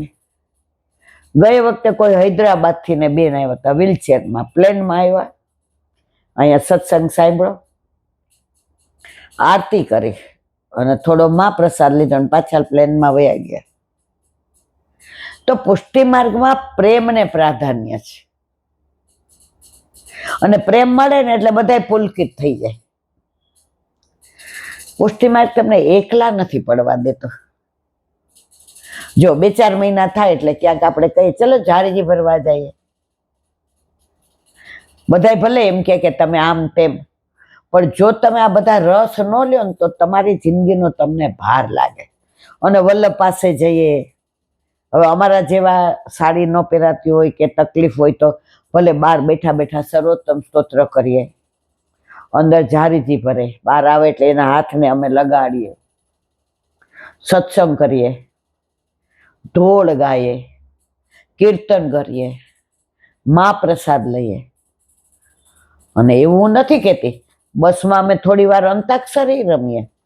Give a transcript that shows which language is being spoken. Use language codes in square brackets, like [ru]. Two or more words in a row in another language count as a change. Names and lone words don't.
[gu] ગઈ વખતે કોઈ હૈદરાબાદથી ને બેન આવ્યા હતા, વ્હીલચેરમાં પ્લેનમાં આવ્યા, અહીંયા સત્સંગ સાંભળો, આરતી કરી અને થોડો મહાપ્રસાદ લીધો અને પાછા પ્લેનમાં વયા ગયા। તો પુષ્ટિ માર્ગમાં પ્રેમને પ્રાધાન્ય છે અને પ્રેમ મળે ને એટલે બધાય પુલકિત થઈ જાય। પુષ્ટિ માર્ગ તમને એકલા નથી પડવા દેતો। જો 2-4 મહિના થાય એટલે ક્યાંક આપણે કહીએ ચલો ઝાડીજી ભરવા જઈએ, બધાય ભલે એમ કે તમે આમ તેમ, પણ જો તમે આ બધા રસ ન લ્યો ને તો તમારી જિંદગીનો તમને ભાર લાગે। અને વલ્લભ પાસે જઈએ, હવે અમારા જેવા સાડી ન પહેરાતી હોય કે તકલીફ હોય તો ભલે બહાર બેઠા બેઠા સર્વોત્તम સ્તોત્ર કરીએ, અંદર ઝાડીજી ભરે, બહાર આવે એટલે એના હાથને અમે લગાડીએ, સત્સંગ કરીએ, ઢોળ ગાઈએ, કીર્તન કરીએ, મહાપ્રસાદ લઈએ। અને એવું નથી કહેતી બસમાં અમે થોડી વાર અંતાક્ષરી રમીએ।